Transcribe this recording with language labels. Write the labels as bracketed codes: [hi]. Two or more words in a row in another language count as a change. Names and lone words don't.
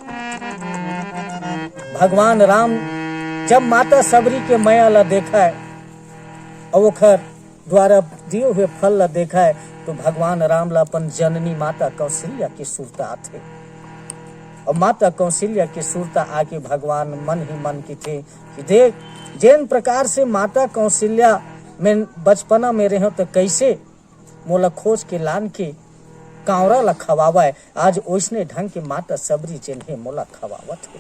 [hne] भगवान राम जब माता सबरी के मया ला देखा है और ओखर द्वारा दिए हुए फल ला देखा है तो भगवान राम ला अपन जननी माता कौशल्या की सुरता आते और माता कौशल्या की सुरता आके भगवान मन ही मन की थे कि देख जिन प्रकार से माता कौशल्या में बचपना में रहे तो कैसे मोला खोज के लान के कांवरा ला खवावा है, आज ओसने ढंग के माता सबरी जिन्हें मोला खवावत है।